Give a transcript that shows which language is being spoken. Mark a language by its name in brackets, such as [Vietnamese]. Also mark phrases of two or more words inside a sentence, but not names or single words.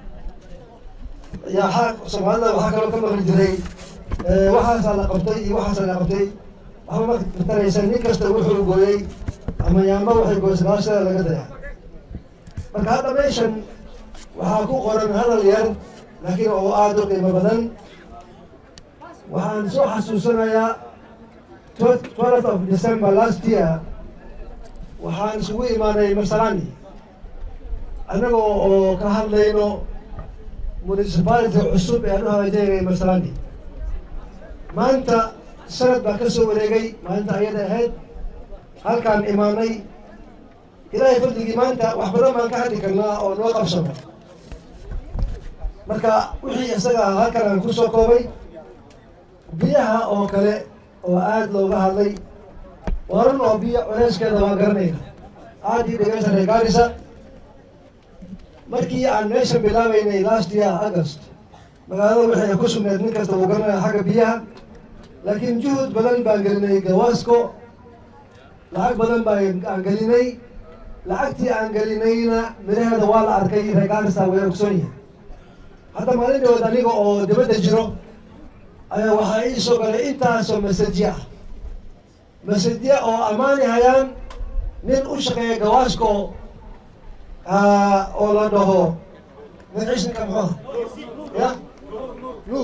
[Somali] Soomaalida waxaa kaloo ka maqli jiray waxaasaa la qabtay iyo waxaasaa la qabtay, waxba ma mataraysa, nin kasta wuxuu gooyey ama yaamba waxay gooysay baashada laga dayaa. Marka hadda meeshan waxaa ku qoran hadal yar laakiin oo aad u qiimo badan. Waxaan soo xasuusanayaa [English] 12th of December last year [Somali] waxaan isugu imaanay Marsabani annagoo oo ka hadlayno municipality cusub ee aan u hagaajinay Marsabani. Maanta sanad baa ka soo wareegay, maalinta ayada ahayd halkaan imaanay. Ilaahay fadligii maanta wax badan baan ka hadli karnaa oo noo qabsano. Marka wixii isaga halkan aan ku soo koobay, biyaha oo kale oo aad looga hadlay, warun oo biyo culeyskeeda waa garanayna, aad ii dhegeysa reer Garissa. Markii aan meesha bilaabaynay [English] last year August, [Somali] magaalada waxay ku sugnayd nin kasta uu garanaya xagga biyaha, laakiin juhud badan baan gelinay Gawasco, lacag badan baan gelinay. Lacagtii aan gelinayna miraheeda waa la arkay, reer Garissa way ogsoon yihiin. Hadda maalin dhawood aniga oo dibadda jiro ayaa waxaa ii soo galay intaasoo masajya oo ammaani hayaan nin u shaqeeya Gawasco oo la dhaho magaciisa muxuu ya Nuur.